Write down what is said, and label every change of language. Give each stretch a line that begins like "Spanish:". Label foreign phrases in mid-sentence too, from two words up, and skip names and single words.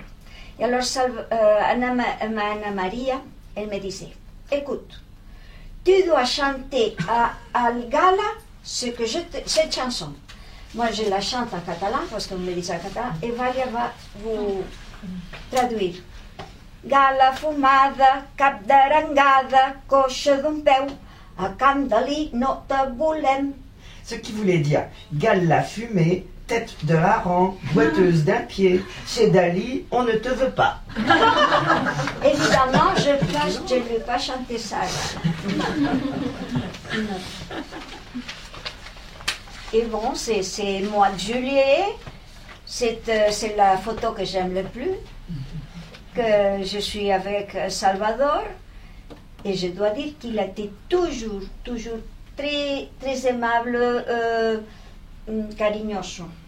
French: Et alors, Anna Maria, elle me disait, écoute, tu dois chanter à Gala cette chanson. Moi, je la chante en catalan, parce qu'on me dit en catalan, et Valia va vous traduire.
Catalan: Gala fumada, cap d'arengada, coixa d'un peu, a Camp Dalí no te volem.
French: Ce qui voulait dire Gala fumée, tête de hareng, boiteuse d'un pied, chez Dali, on ne te veut pas. Évidemment, je ne vais pas chanter ça. Et bon, c'est le mois de juillet, c'est la photo que j'aime le plus, que je suis avec Salvador, et je dois dire qu'il a été toujours très, très aimable, cariñoso.